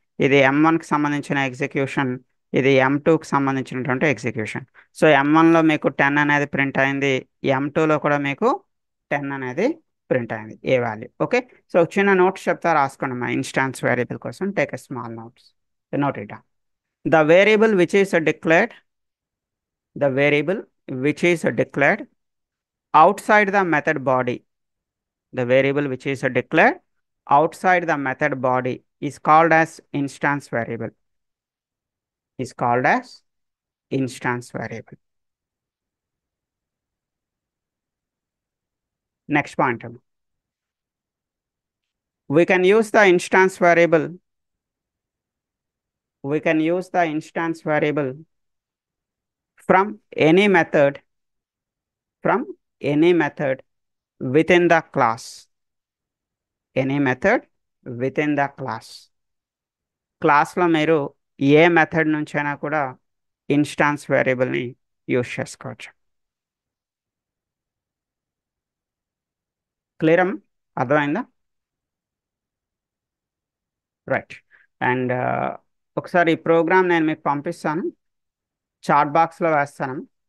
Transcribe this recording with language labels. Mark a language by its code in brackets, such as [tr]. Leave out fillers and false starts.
[te] ఇది M1కి సంబంధించిన ఎగ్జిక్యూషన్, ఇది M2కి సంబంధించినటువంటి ఎగ్జిక్యూషన్. సో M1లో మీకు 10 అనేది ప్రింట్ అయింది, M2లో కూడా మీకు 10 అనేది ప్రింట్ అయింది ఏ వాల్యూ. ఓకే, సో చిన్న నోట్స్ చెప్తా, రాసుకోండి మా ఇన్స్టాన్స్ వేరియబుల్ కోసం. [en] Take a small notes, note it down. The variable which is declared, the variable which is declared outside the method body, the variable which is declared outside the method body is called as instance variable, is called as instance variable. Next point, we can use the instance variable, we can use the instance variable from any method, from any method within the class, any method within the class. [te] క్లాస్లో మీరు ఏ method నుంచైనా కూడా instance వేరియబుల్ని use చేసుకోవచ్చు. Clear అమ్మా? అర్థమైందా? Right. And ఒకసారి ఈ ప్రోగ్రామ్ నేను మీకు పంపిస్తాను, చాట్ బాక్స్లో వేస్తాను.